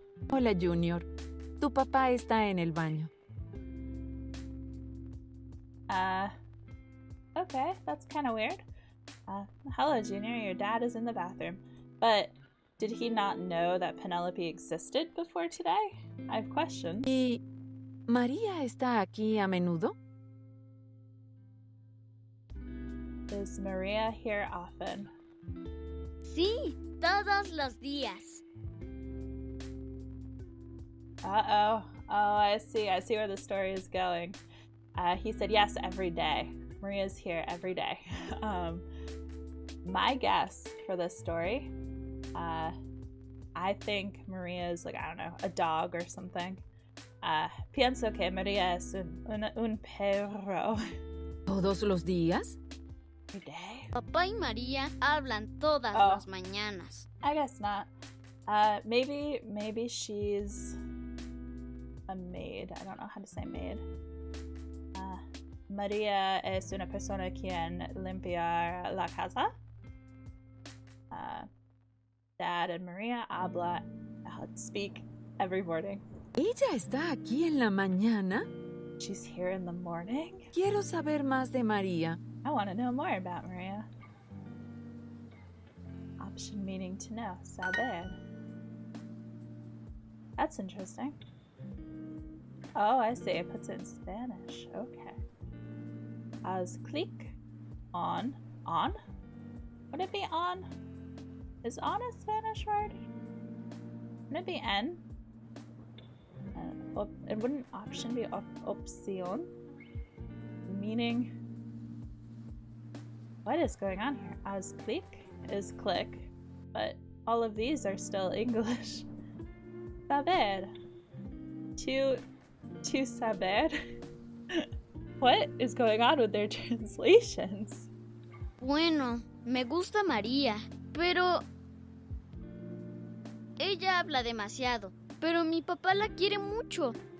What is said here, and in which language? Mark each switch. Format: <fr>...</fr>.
<es>Hola, Junior. Tu papá está en el baño.</es> <en>Okay, that's kind of weird. Hello, Junior, your dad is in the bathroom. But did he not know that Penelope existed before today? I have questions.</en> <es>¿Y María está aquí a menudo?</es> <en>Is Maria here often?</en> <es>Sí, todos los días.</es> <en>Uh-oh. Oh, I see where the story is going. He said yes every day. Maria's here every day. My guess for this story, I think Maria is like, I don't know, a dog or something.</en> <es>Pienso que Maria es un perro. ¿Todos los días?</es> <en>Every day?</en> <es>Papá y María hablan todas las mañanas.</es> <en>I guess not. Maybe she's a maid. I don't know how to say maid.</en> <es>María es una persona quien limpiar la casa.</es> <en>Dad and Maria speak every morning.</en> <es>¿Ella está aquí en la mañana?</es> <en>She's here in the morning?</en> <es>Quiero saber más de María.</es> <en>I want to know more about Maria. Option meaning to know. Saber. That's interesting. Oh, I see. It puts it in Spanish. Okay. As click on. On? Would it be on? Is on a Spanish word? Wouldn't it be en? It wouldn't option be opción? Meaning. What is going on here? As click is click, but all of these are still English. Saber. To saber. What is going on with their translations?</en> <es>Bueno, me gusta María, pero ella habla demasiado, pero mi papá la quiere mucho.</es>